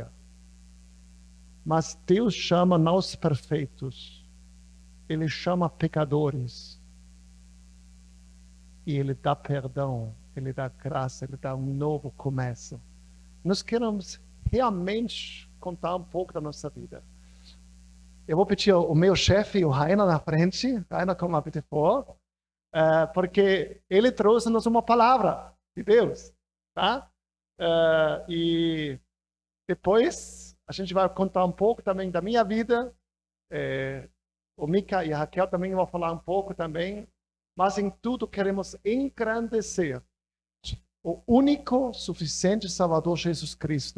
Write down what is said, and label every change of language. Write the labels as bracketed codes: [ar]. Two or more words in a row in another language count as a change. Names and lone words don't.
[pt] Mas Deus chama não os perfeitos, Ele chama pecadores. E Ele dá perdão, Ele dá graça, Ele dá um novo começo. Nós queremos realmente contar um pouco da nossa vida. Eu vou pedir o meu chefe, o Rainer, na frente. [de] Rainer, komm mal bitte vor. [pt] Porque ele trouxe-nos uma palavra de Deus. Tá? E depois a gente vai contar um pouco também da minha vida. O Mika e a Raquel também vão falar um pouco também. Mas em tudo queremos engrandecer o único, suficiente Salvador Jesus Cristo.